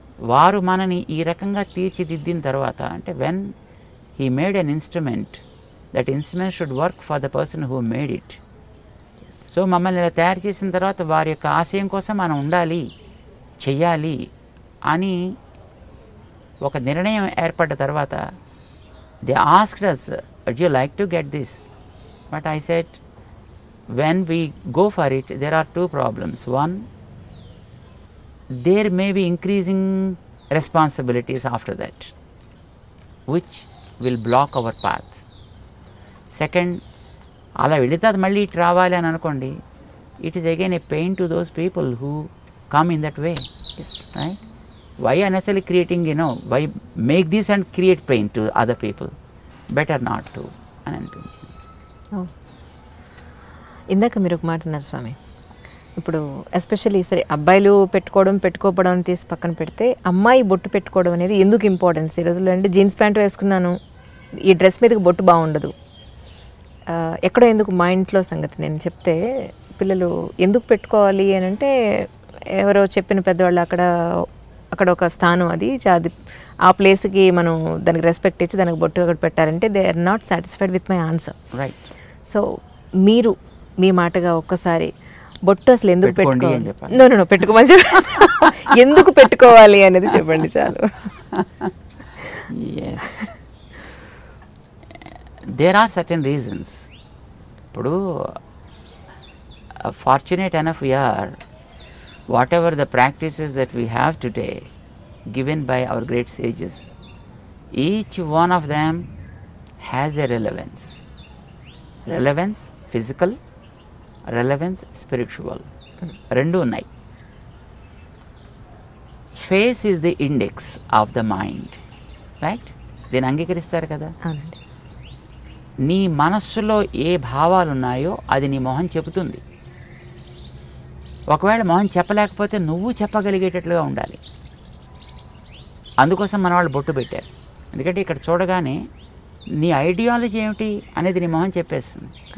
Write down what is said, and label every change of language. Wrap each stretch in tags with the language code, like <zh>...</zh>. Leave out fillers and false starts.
<te>వారు మనని ఈ రకంగా తీర్చిదిద్దిన తర్వాత, అంటే</te> <en>When he made an instrument, that instrument should work for the person who made it.</en> <te>So మమ్మల్ని ఇలా తయారు చేసిన తర్వాత వారి యొక్క ఆశయం కోసం మనం ఉండాలి, చెయ్యాలి అని ఒక నిర్ణయం ఏర్పడ్డ తర్వాత</te> <en>They asked us, would you like to get this? But I said, when we go for it, there are two problems. One, there may be increasing responsibilities after that, which will block our path. Second,</en> <te>అలా వెళితే అది మళ్ళీ ఇటు రావాలి అని అనుకోండి,</te> <en>It is again a pain to those people who come in that way. Right? Why unnecessary creating, why make this and create pain to other people, better not to</en> <te>అని అనిపించింది. ఇందాక మీరు ఒక మాట అన్నారు స్వామి, ఇప్పుడు ఎస్పెషల్లీ సరే అబ్బాయిలు పెట్టుకోవడం తీసి పక్కన పెడితే, అమ్మాయి బొట్టు పెట్టుకోవడం అనేది ఎందుకు ఇంపార్టెన్స్ ఈ రోజుల్లో అంటే, జీన్స్ ప్యాంట్ వేసుకున్నాను, ఈ డ్రెస్ మీదకి బొట్టు బాగుండదు, ఎక్కడో ఎందుకు మా ఇంట్లో సంగతి నేను చెప్తే పిల్లలు ఎందుకు పెట్టుకోవాలి అని అంటే, ఎవరో చెప్పిన పెద్దవాళ్ళు అక్కడ అక్కడ ఒక స్థానం అది అది ఆ ప్లేస్కి మనం దానికి రెస్పెక్ట్ ఇచ్చి దానికి బొట్టు అక్కడ పెట్టాలంటే</te> <en>They are not satisfied with my answer. Right.</en> <te>So మీరు మీ మాటగా ఒక్కసారి బొట్టు అసలు ఎందుకు పెట్టుకోండి అని పెట్టుకోవాలి, చెప్పాలి. నో పెట్టుకోమని ఎందుకు పెట్టుకోవాలి అనేది చెప్పండి చాలు.</te> <en>Yes. There are certain reasons.</en> <te>ఇప్పుడు</te> <en>fortunate enough we are, whatever the practices that we have today given by our great sages, each one of them has a relevance. Relevance physical, relevance spiritual.</en> <te>రెండు ఉన్నాయి.</te> <en>Face is the index of the mind.</en> <te>Right. దీన్ని అంగీకరిస్తారు కదా. అవునండి. నీ మనస్సులో ఏ భావాలు ఉన్నాయో అది నీ మొహం చెబుతుంది. ఒకవేళ మొహం చెప్పలేకపోతే నువ్వు చెప్పగలిగేటట్లుగా ఉండాలి. అందుకోసం మన వాళ్ళు బొట్టు పెట్టారు. ఎందుకంటే ఇక్కడ చూడగానే నీ ఐడియాలజీ ఏమిటి అనేది నీ మొహం చెప్పేస్తుంది.</te>